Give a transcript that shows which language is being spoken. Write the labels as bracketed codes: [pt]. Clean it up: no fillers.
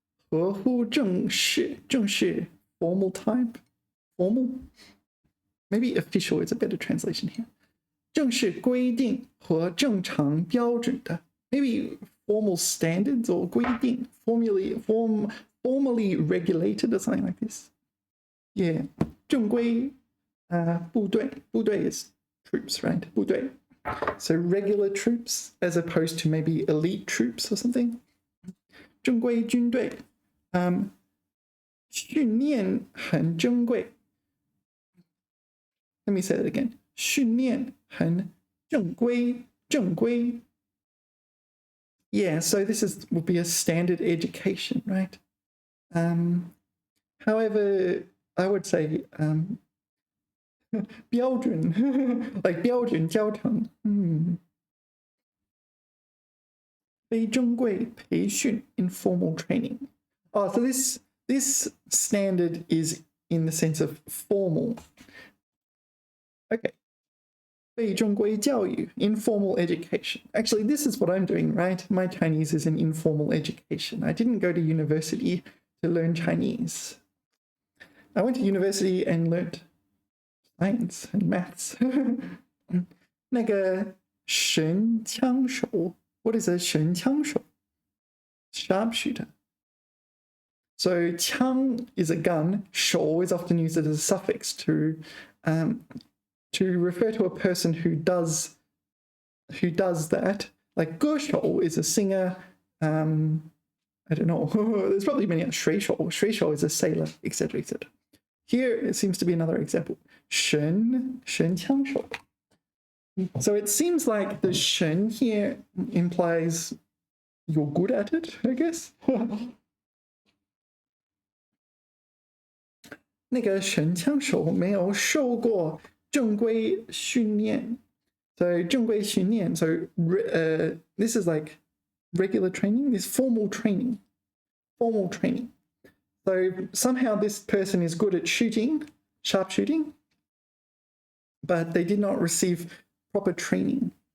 [zh] 合乎正式, 正式, [en] formal type. Formal? Maybe official is a better translation here. [zh] 正式规定和正常标准的. [en] Maybe formal standards or 规定, formally regulated or something like this. [zh] Yeah. 正规部队. [en] 部队 is troops, right? [zh] 部队. [en] So regular troops as opposed to maybe elite troops or something. [zh] 正规军队.训练很珍贵. [en] Let me say that again. [zh] 训练很正规, [en] 正规. Yeah, so this would be a standard education, right? However, I would say 标准 like [zh] 标准教程. 非正规培训 [en] informal training. Oh, so this standard is in the sense of formal. Okay. [zh] 非正规教育 [en] informal education. Actually, this is what I'm doing, right? My Chinese is an informal education. I didn't go to university to learn Chinese. I went to university and learned science and maths. [zh] 那个神枪手. [en] What is a 神枪手? Sharpshooter. So 枪 is a gun. 手 is often used as a suffix to refer to a person who does that. Like 歌手 is a singer. I don't know. There's probably many. 水手 is a sailor, etc., etc. Here it seems to be another example. [zh] 神枪手. [en] So it seems like the 神 here implies you're good at it, I guess. [zh] 那个神枪手没有受过正规训练. [en] So 正规训练. So this is like regular training. This formal training. Formal training. So somehow this person is good at shooting, sharpshooting, but they did not receive proper training.